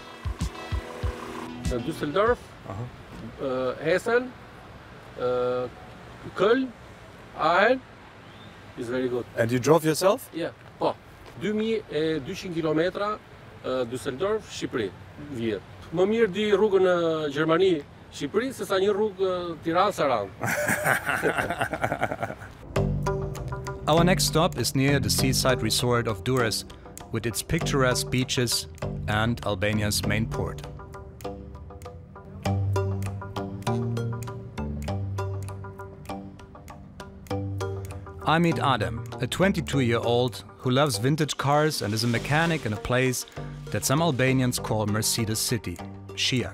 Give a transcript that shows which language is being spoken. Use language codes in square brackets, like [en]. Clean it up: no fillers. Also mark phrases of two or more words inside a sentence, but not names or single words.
[en] Düsseldorf, Hessen, Köln, Aachen is very good. And you drove yourself? Yeah, [sq] po. 2200 kilometra Düsseldorf, Shqipëri, vjet. Më mirë di rrugën në Gjermani, Shqipëri, sesa një rrugë Tiranë-Saran. [en] Our next stop is near the seaside resort of Durrës, with its picturesque beaches and Albania's main port. I meet Adem, a 22-year-old who loves vintage cars and is a mechanic in a place that some Albanians call Mercedes City, Shijak.